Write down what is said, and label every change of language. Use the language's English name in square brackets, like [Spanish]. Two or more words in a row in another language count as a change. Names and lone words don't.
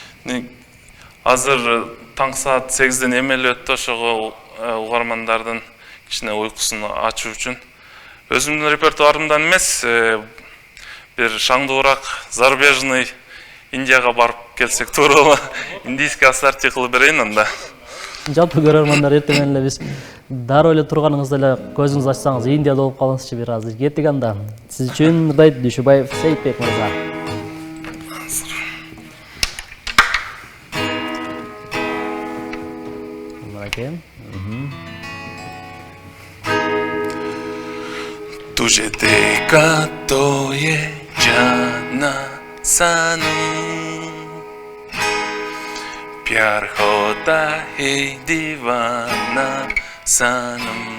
[Kyrgyz] Азыр таңкы саат 8ден эмелеп өттү, ошого угармандардын кичине уйкусун ачуу үчүн өзүмдүн репертуарымдан эмес, бир шаңдуураак зарубежный Индияга барып келсек туура, [Russian] индийский ассорти [Kyrgyz] кылып берейин анда. Жалпы көрөрмандар эртең эле биз дароо эле турганыңызда эле көзүңүз ачсаңыз Индияда болуп калыңызчы бир азыр. Кеттик анда. Сиз үчүн ырдайт Дүйшөбаев Сейитбек мырза. [Hindi] तुझे देखा तो ये जाना सनम, प्यार होता है दीवाना सनम,